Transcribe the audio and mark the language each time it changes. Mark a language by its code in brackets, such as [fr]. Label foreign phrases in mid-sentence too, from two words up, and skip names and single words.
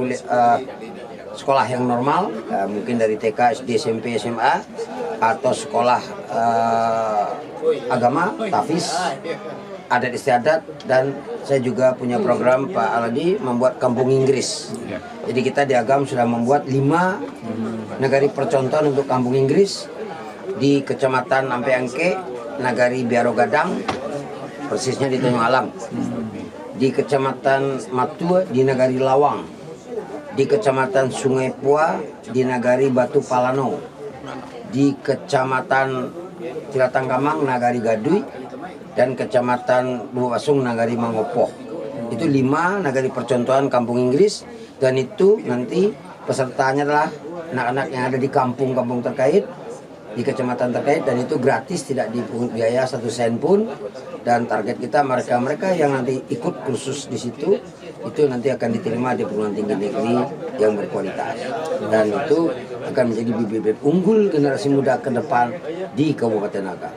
[id] sekolah yang normal, mungkin dari TK, SD, SMP, SMA, atau sekolah agama, tafiz, adat istiadat, dan saya juga punya program Pak Aladi membuat kampung Inggris. Jadi kita di Agam sudah membuat 5 nagari percontohan untuk kampung Inggris di Kecamatan Ampeangke, Nagari Biaro Gadang, persisnya di Tanjung Alam, di Kecamatan Matua di Nagari Lawang, di Kecamatan Sungai Pua di Nagari Batu Palano, di Kecamatan Cilatangkamang Nagari Gadui, dan Kecamatan Buwasung Nagari Mangopoh. Itu 5 nagari percontohan kampung Inggris, dan itu nanti pesertanya adalah anak-anak yang ada di kampung-kampung terkait, di kecamatan terkait, dan itu gratis, tidak dipungut biaya 1 sen pun. Dan target kita mereka-mereka yang nanti ikut kursus di situ itu nanti akan diterima di perguruan tinggi negeri yang berkualitas, dan itu akan menjadi bibit unggul generasi muda ke depan di Kabupaten Agam.